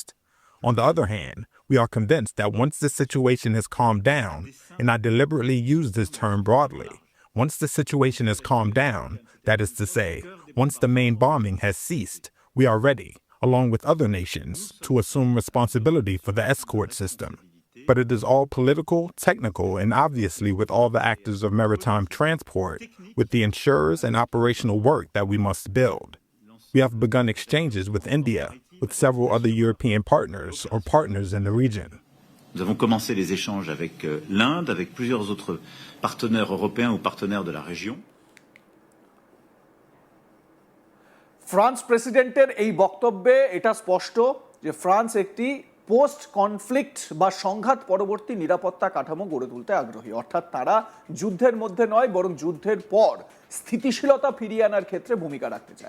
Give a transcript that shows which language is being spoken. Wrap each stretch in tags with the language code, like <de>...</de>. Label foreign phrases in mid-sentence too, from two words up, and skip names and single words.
<en>On the other hand, we are convinced that once the situation has calmed down, and I deliberately use this term broadly, once the situation has calmed down, that is to say, once the main bombing has ceased, we are ready, along with other nations, to assume responsibility for the escort system. But it is all political, technical, and obviously with all the actors of maritime transport, with the insurers and operational work that we must build. We have begun exchanges with India, with several other European partners or partners in the region.</en> <fr>Nous avons commencé les échanges avec l'Inde, avec plusieurs autres partenaires européens ou partenaires de la région.</fr> <bn>ফ্রান্স প্রেসিডেন্টের এই বক্তব্যে এটা স্পষ্ট যে ফ্রান্স একটি</bn> <en>post conflict</en> <bn>বা সংঘাত পরবর্তী নিরাপত্তা কাঠামো গড়ে তুলতে আগ্রহী। অর্থাৎ তারা যুদ্ধের মধ্যে নয়, বরং যুদ্ধের পর স্থিতিশীলতা ফিরিয়ে আনার ক্ষেত্রে ভূমিকা রাখতে চায়।</bn>